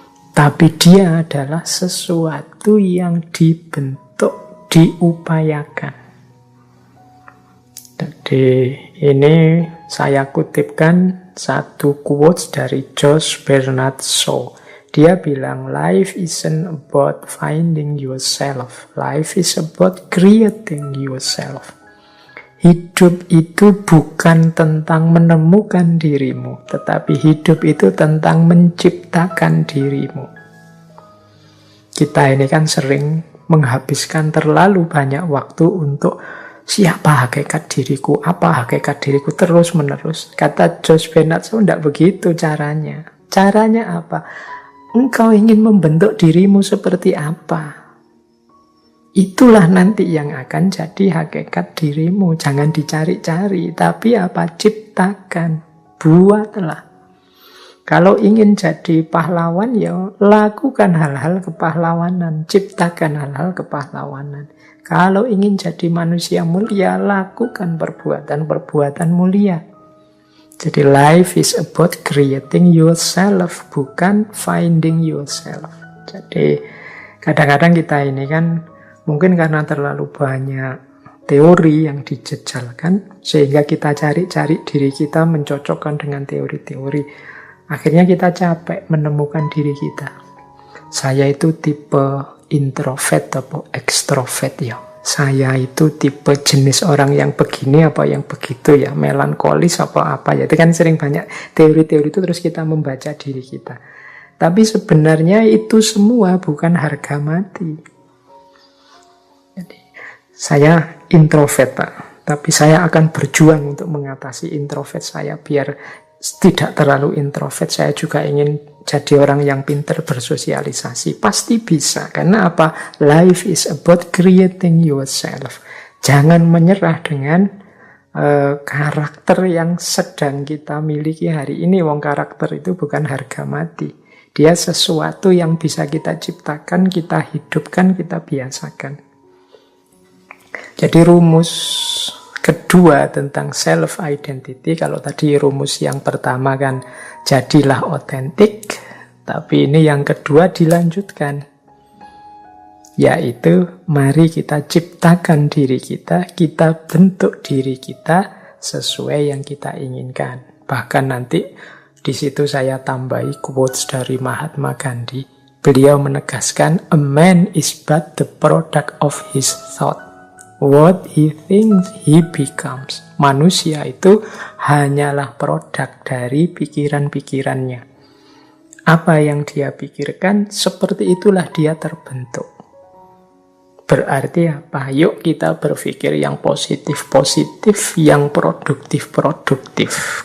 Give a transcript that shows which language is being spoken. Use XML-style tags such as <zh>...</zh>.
<id>Tapi dia adalah sesuatu yang dibentuk, diupayakan. Jadi ini saya kutipkan satu quotes dari George Bernard Shaw. Dia bilang,</id> <en>life isn't about finding yourself. Life is about creating yourself.</en> <id>Hidup itu bukan tentang menemukan dirimu, tetapi hidup itu tentang menciptakan dirimu. Kita ini kan sering menghabiskan terlalu banyak waktu untuk siapa hakikat diriku, apa hakikat diriku, terus-menerus. Kata Josh Bernard Shaw, tidak begitu caranya. Caranya apa? Engkau ingin membentuk dirimu seperti apa? Itulah nanti yang akan jadi hakikat dirimu. Jangan dicari-cari, tapi apa? Ciptakan, buatlah. Kalau ingin jadi pahlawan, ya lakukan hal-hal kepahlawanan, ciptakan hal-hal kepahlawanan. Kalau ingin jadi manusia mulia, lakukan perbuatan-perbuatan mulia. Jadi</id> <en>life is about creating yourself,</en> <id>bukan</id> <en>finding yourself.</en> <id>Jadi kadang-kadang kita ini kan mungkin karena terlalu banyak teori yang dijejalkan, sehingga kita cari-cari diri kita mencocokkan dengan teori-teori. Akhirnya kita capek menemukan diri kita. Saya itu tipe introvert atau ekstrovert ya. Saya itu tipe jenis orang yang begini apa yang begitu ya. Melankolis apa ya. Itu kan sering banyak teori-teori itu, terus kita membaca diri kita. Tapi sebenarnya itu semua bukan harga mati. Jadi, saya introvert Pak. Tapi saya akan berjuang untuk mengatasi introvert saya biar tidak terlalu introvert. Saya juga ingin jadi orang yang pintar bersosialisasi. Pasti bisa. Karena apa?</id> <en>Life is about creating yourself.</en> <id>Jangan menyerah dengan karakter yang sedang kita miliki hari ini. Wong karakter itu bukan harga mati. Dia sesuatu yang bisa kita ciptakan, kita hidupkan, kita biasakan. Jadi rumus kedua tentang self-identity, kalau tadi rumus yang pertama kan jadilah otentik, tapi ini yang kedua dilanjutkan, yaitu mari kita ciptakan diri kita, kita bentuk diri kita sesuai yang kita inginkan. Bahkan nanti di situ saya tambahi quotes dari Mahatma Gandhi. Beliau menegaskan,</id> <en>a man is but the product of his thought. What he thinks, he becomes.</en> <id>Manusia itu hanyalah produk dari pikiran-pikirannya. Apa yang dia pikirkan, seperti itulah dia terbentuk. Berarti apa? Yuk kita berpikir yang positif-positif, yang produktif-produktif.</id>